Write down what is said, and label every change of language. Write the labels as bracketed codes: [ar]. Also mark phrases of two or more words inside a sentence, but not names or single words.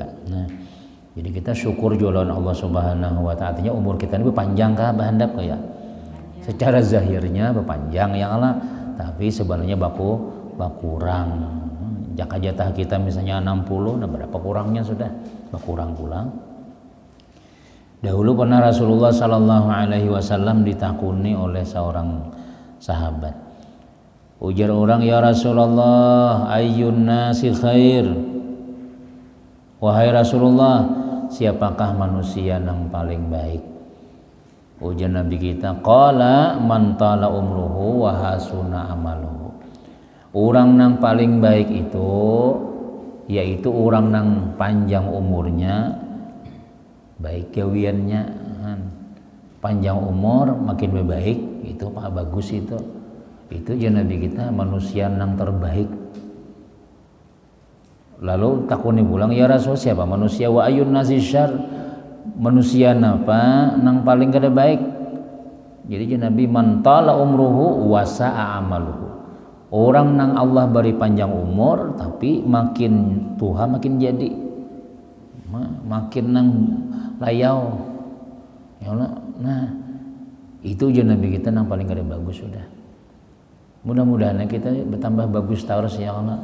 [bjn] Nah, jadi kita syukur jualan Allah [ar] سبحانه وتعالى, [bjn] artinya umur kita ini berpanjang kah bahandap ya. Secara zahirnya berpanjang [ar] يا الله, [bjn] tapi sebenarnya bakurang. Jaka jatah kita misalnya 60, nah berapa kurangnya sudah berkurang pulang. Dahulu pernah Rasulullah [ar] صلى الله عليه وسلم [bjn] ditakuni oleh seorang sahabat. Ujar orang, [ar] يا رسول الله أي الناس خير. [id] Wahai Rasulullah, siapakah manusia yang paling baik? [bjn] Ujar Nabi kita, [ar] قال من طال عمره وحسن عمله. [id] Orang yang paling baik itu yaitu orang yang panjang umurnya, baik gawiannya, panjang umur makin baik, itu Pak bagus itu Nabi kita manusia yang terbaik. [bjn] Lalu takuni pulang, [ar] يا رسول [bjn] siapa manusia [ar] وأي الناس شر, [bjn] manusia apa nang paling kada baik? [ar] Jadi Nabi من طال عمره وساء عمله. [bjn] Orang nang Allah beri panjang umur tapi makin tua makin jadi makin nang layau [ar] يا الله. [bjn] Nah itu aja Nabi kita nang paling kada bagus sudah. [id] Mudah-mudahan kita bertambah bagus terus [ar] يا الله.